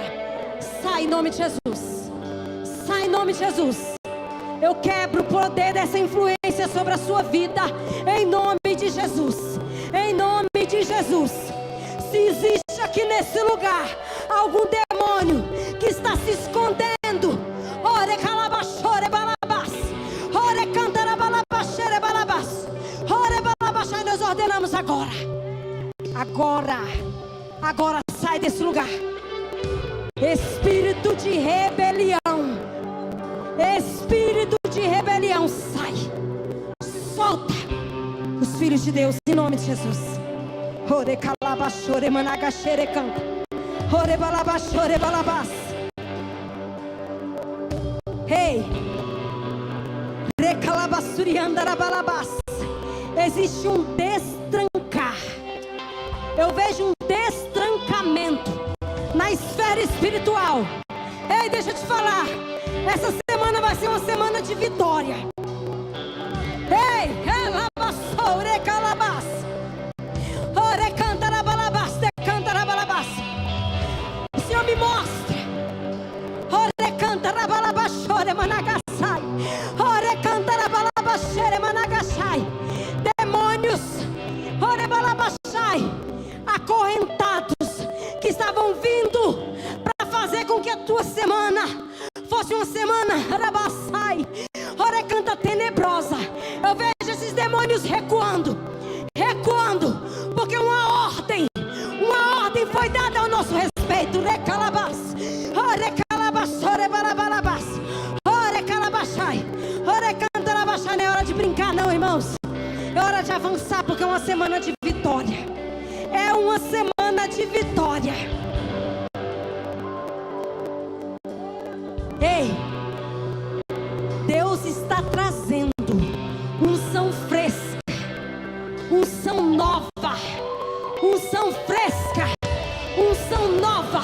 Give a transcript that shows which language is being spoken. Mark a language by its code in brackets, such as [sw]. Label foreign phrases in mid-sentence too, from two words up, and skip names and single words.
[pt] Sai em nome de Jesus, sai em nome de Jesus. Eu quebro o poder dessa influência sobre a sua vida, em nome de Jesus, em nome de Jesus. Se existe aqui nesse lugar algum demônio que está se escondendo, ore calabachore balabás, ore cantarabalabachere balabás, ore balabachai, nós ordenamos agora, agora sai desse lugar, espírito de rebelião, sai, solta os filhos de Deus em nome de Jesus. Ore calabachore managachere canta, ore balabachore balabás. Ei, recalabassuriandarabalabás. Existe um destrancar. Eu vejo um destrancamento na esfera espiritual. Ei, deixa eu te falar, essa semana vai ser uma semana de vitória. Ei, relabassore calabás, ore cantarabalabás, decantarabalabás. O Senhor me mostra, ore cantarabalabachore managassai, ore cantarabalabachere managassai. Demônios, ore balabachai, acorrentados, que estavam vindo para fazer com que a tua semana fosse uma semana rabassai, ore canta tenebrosa. Eu vejo esses demônios recuando, porque uma ordem foi dada ao nosso respeito. Recalabás, ore calabás, ore balabalabás, ore calabachai, ore cantarabachai. Não é hora de brincar não, irmãos, é hora de avançar, porque é uma semana de vitória, é uma semana de vitória. Ei, Deus está trazendo unção fresca, unção nova, unção fresca, unção nova.